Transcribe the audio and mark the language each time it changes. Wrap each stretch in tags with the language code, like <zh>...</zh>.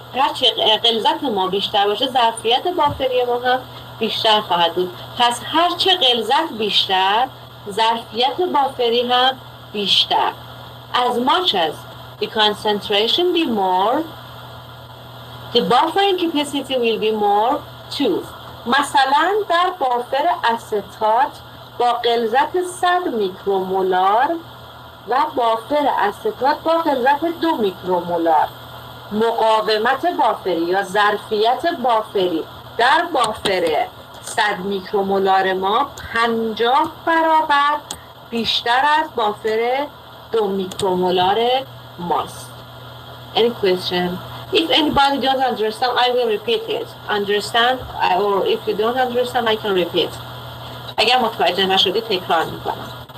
<fa>هرچه غلظت ما بیشتر باشه، ظرفیت بافری ما هم بیشتر خواهد بود. پس هرچه غلظت بیشتر، ظرفیت بافری هم بیشتر.</fa> <en>As much as the concentration be more, the buffering capacity will be more too.</en> <fa>مثلا در بافر استات با غلظت 100 میکرومولار و بافر استات با غلظت 2 میکرومولار، مقاومت بافری یا ظرفیت بافری در بافر 100 میکرومولار ما 50 برابر بیشتر از بافر 2 میکرومولار ماست.</fa> <en>Any question? If anybody don't understand, I will repeat it. Understand? Or if you don't understand, I can repeat.</en> <fa>اگر متوجه نشدی تکرار میکنم.</fa>